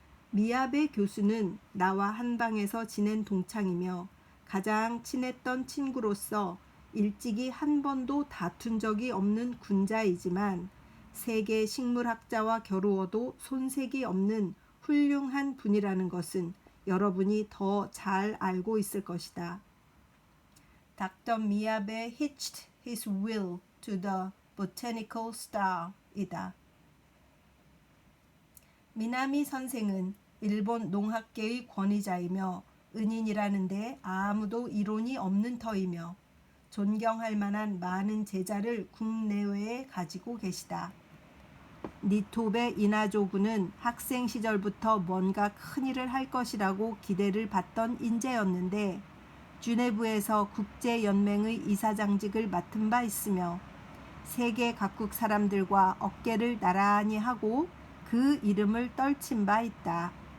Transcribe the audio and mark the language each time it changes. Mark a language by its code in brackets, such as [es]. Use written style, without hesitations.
[ko] 미야베 교수는 나와 한 방에서 지낸 동창이며 가장 친했던 친구로서 일찍이 한 번도 다툰 적이 없는 군자이지만 세계 식물학자와 겨루어도 손색이 없는 훌륭한 분이라는 것은 여러분이 더 잘 알고 있을 것이다. [en] Dr. Miyabe hitched his wheel to the botanical star이다. [ko] 미나미 선생은 일본 농학계의 권위자이며 은인이라는데 아무도 이론이 없는 터이며 존경할 만한 많은 제자를 국내외에 가지고 계시다. 니토베 이나조구는 학생 시절부터 뭔가 큰일을 할 것이라고 기대를 받던 인재였는데 주네브에서 국제연맹의 이사장직을 맡은 바 있으며 세계 각국 사람들과 어깨를 나란히 하고 그 이름을 떨친 바 있다.